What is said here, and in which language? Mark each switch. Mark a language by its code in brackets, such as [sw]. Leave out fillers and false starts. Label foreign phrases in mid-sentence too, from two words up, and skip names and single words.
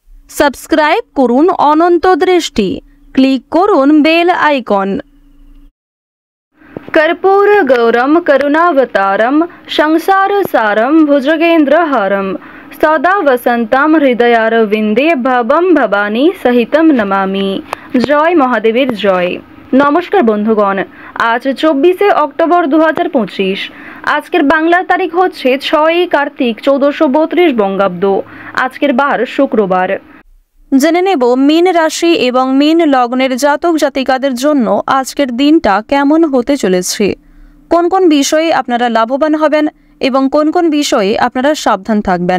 [bn] সাবস্ক্রাইব করুন অনন্ত দৃষ্টি, ক্লিক করুন বেল আইকন। [sa] कर्पूर गौरम करुणावतारम संसार सारम भुजगेन्द्रहारम सदा वसंतम हृदयारविंदे भवम भवानी सहितम नमामि। [bn] জয় মহাদেবের জয়। নমস্কার বন্ধুগণ, আজ 24 অক্টোবর 2025। আজকের বাংলার তারিখ হচ্ছে 6 কার্তিক 1432 বঙ্গাব্দ। আজকের বার শুক্রবার। জেনে নেব মীন রাশি এবং মীন লগ্নের জাতক জাতিকাদের জন্য আজকের দিনটা কেমন হতে চলেছে, কোন কোন বিষয়ে আপনারা লাভবান হবেন এবং কোন কোন বিষয়ে আপনারা সাবধান থাকবেন।